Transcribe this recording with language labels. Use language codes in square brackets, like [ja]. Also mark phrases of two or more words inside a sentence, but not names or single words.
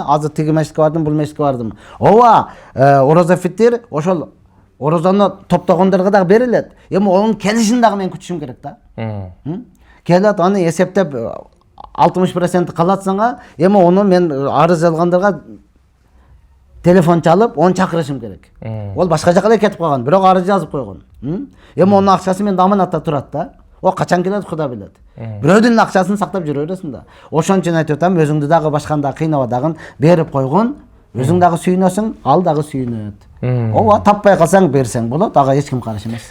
[ky] Азыр тиги мечитке бардым, бул мечитке бардым. Ооба, орозо фитир ошол орозону топтогондорго дагы берилет. Эми онун келишин дагы мен күтүшүм керек да. Келет, аны эсептеп 60% калатсаңа, эми ону мен арыз жазгандарга телефон чалып, оны чакырышым керек. Ол башка жака да кетип калган, бирок арыз жазып койгон. Эми онун акчасы менде аманатта турат да. О качан келет, Кудай билет. Бирөөдүн акчасын сактап жүрө бересиң да. Ошон үчүн айтып атам, өзүңдү дагы башканда кыйнабадагын берип койгон, өзүң дагы сүйүнөсүң, ал дагы сүйүнөт. Ооба, таппай калсаң берсең болот, ага эч ким каршы эмес.